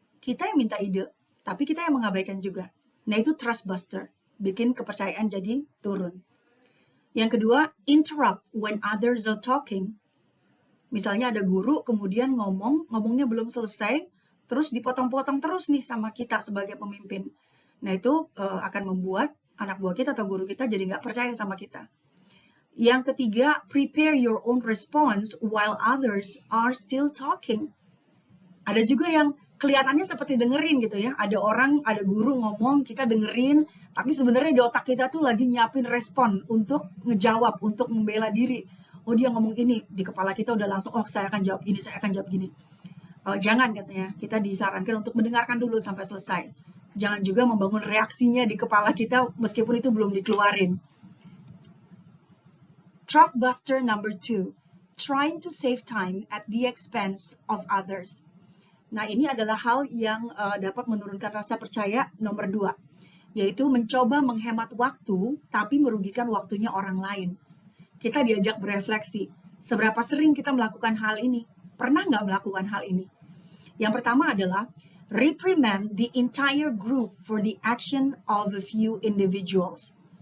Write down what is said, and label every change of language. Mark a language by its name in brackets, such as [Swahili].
[Indonesian] Kita yang minta ide, tapi kita yang mengabaikan juga. Nah, itu trust buster, bikin kepercayaan jadi turun. Yang kedua, [English] interrupt when others are talking. [Indonesian] Misalnya ada guru kemudian ngomongnya belum selesai, terus dipotong-potong terus nih sama kita sebagai pemimpin. Nah, itu akan membuat anak buah kita atau guru kita jadi nggak percaya sama kita. Yang ketiga, [English] prepare your own response while others are still talking. [Indonesian] Ada juga yang kelihatannya seperti dengerin gitu ya. Ada guru ngomong, kita dengerin, tapi sebenarnya di otak kita tuh lagi nyiapin respon untuk ngejawab, untuk membela diri. Oh, dia ngomong ini, di kepala kita udah langsung, oh saya akan jawab gini, saya akan jawab gini. Jangan katanya, kita disarankan untuk mendengarkan dulu sampai selesai. Jangan juga membangun reaksinya di kepala kita meskipun itu belum dikeluarin. [English] Trust buster number 2, trying to save time at the expense of others. [Indonesian] Nah, ini adalah hal yang dapat menurunkan rasa percaya nomor 2, yaitu mencoba menghemat waktu, tapi merugikan waktunya orang lain. Kita diajak berefleksi, seberapa sering kita melakukan hal ini? Pernah nggak melakukan hal ini? Yang pertama adalah, [English] reprimand the entire group for the action of a few individuals.